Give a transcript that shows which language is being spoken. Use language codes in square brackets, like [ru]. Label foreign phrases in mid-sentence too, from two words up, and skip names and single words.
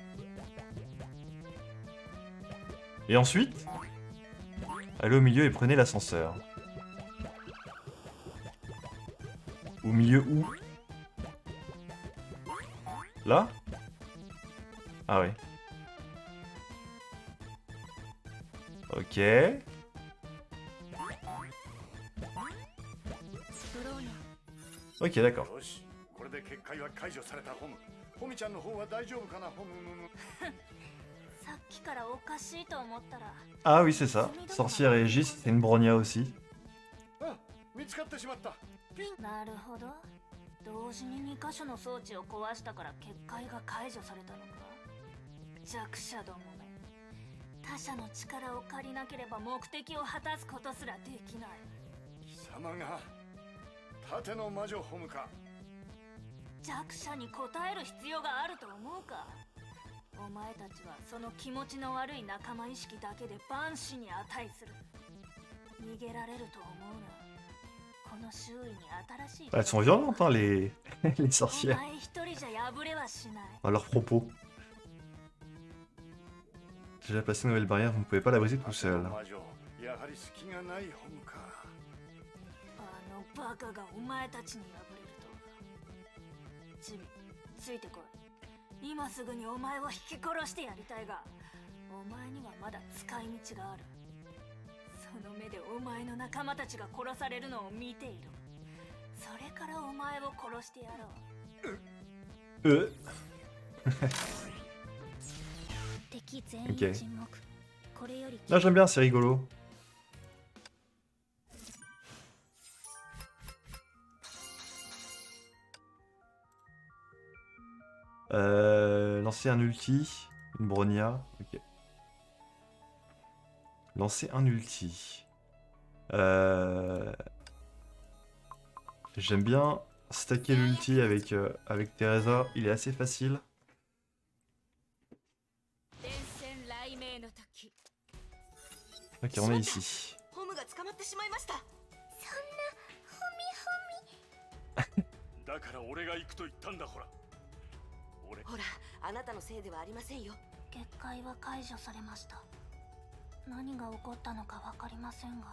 [fr] Et ensuite, allez au milieu et prenez l'ascenseur. Au milieu où? Là? Ah ouais. Ok. ブローニャ Ok, d'accord. [ja] よし、これで結界は解除されたホム。ホミちゃんの方は大丈夫かなホム。さっきからおかしいと思ったら [fr] Ah oui, c'est ça. Sorcière et Aegis, c'est une Bronia aussi. [ja] あ、見つかってしまった。ピン。なるほど。同時に2箇所の装置を壊したから結界が解除されたのか。弱者どもめ。他者の力を借りなければ目的を果たすことすらできない。貴様が盾の魔女ホムか。弱者に応える必要があると思うか。お前たちはその気持ちの悪い仲間意識だけで万死に値する。逃げられると思うな。この周囲に新しい。 [fr] Elles sont violentes, hein, les [ja] お [fr] sorcières. [ja] 前一人じゃ破れはしない。 [fr] À leur propos. J'ai déjà placé une nouvelle barrière, vous ne pouvez pas la briser tout [ja] 盾 [fr] seul. [ja] の魔女、やはり隙がないホムか。あのバカがお前たちに破れるとは。チビ、ついてこい。今すぐにお前を引き殺してやりたいが、 お前にはまだ使い道がある。その目でお前の仲間たちが殺されるのを見ている。それからお前を殺してやろう。敵全員沈黙。これより [fr] Là j'aime bien, c'est rigolo. Lancer un ulti, une Bronya, ok. Lancer un ulti. J'aime bien stacker l'ulti avec Teresa, il est assez facile. Ok, on est ici. [ja] ホムが捕まってしまいました。だから俺が行くと言ったんだ。ほらほら、あなたのせいではありませんよ。結界は解除されました。何が起こったのかわかりませんが、